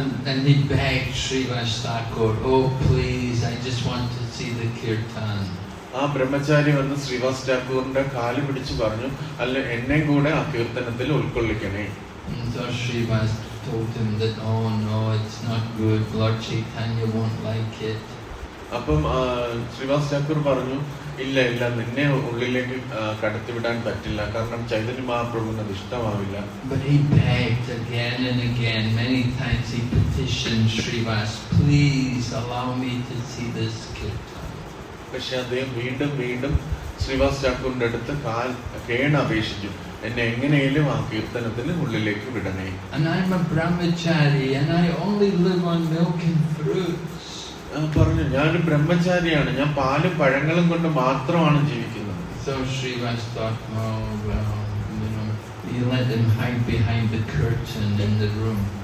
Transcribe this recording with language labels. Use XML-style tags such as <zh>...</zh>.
<en>And he begged Srivas Thakur, oh please, I just want to see the kirtan.</en> <ml>ആ ബ്രഹ്മചാരി വന്ന് ശ്രീവാസ് ഠാക്കൂറിന്റെ കാല് പിടിച്ചു പറഞ്ഞു, അല്ല എന്നെ കൂടെ ആ കീർത്തനത്തിൽ ഉൾക്കൊള്ളിക്കണേ.</ml> <en>So Srivas told him that, oh no, it's not good, Lord Chaitanya won't like it.</en> <ml>അപ്പം ശ്രീവാസ് ഠാക്കൂർ പറഞ്ഞു, ഇല്ല നിന്നെ ഉള്ളിലേക്ക് കടത്തിവിടാൻ പറ്റില്ല, കാരണം ചൈതന്യ മഹാപ്രഭുവിന് അത് ഇഷ്ടമാവില്ല.</ml> <en>But he begged again and again, many times he petitioned Srivas, please allow me to see this kirtan.</en> <ml>പക്ഷെ അദ്ദേഹം വീണ്ടും ശ്രീവാസ് ഠാക്കൂറിന്റെ അടുത്ത് കേണപേക്ഷിച്ചു, എന്നെ എങ്ങനെയും ആ കീർത്തനത്തിന് ഉള്ളിലേക്ക് വിടണേ.</ml> <en>And I'm a brahmachari and I only live on milk and fruits.</en> <ml>പറഞ്ഞു, ഞാനൊരു ബ്രഹ്മചാരിയാണ്, ഞാൻ പാലും പഴങ്ങളും കൊണ്ട് മാത്രമാണ് ജീവിക്കുന്നത്.</ml> <en>So Srivas thought, oh well, you let him hide behind the curtain in the room.</en>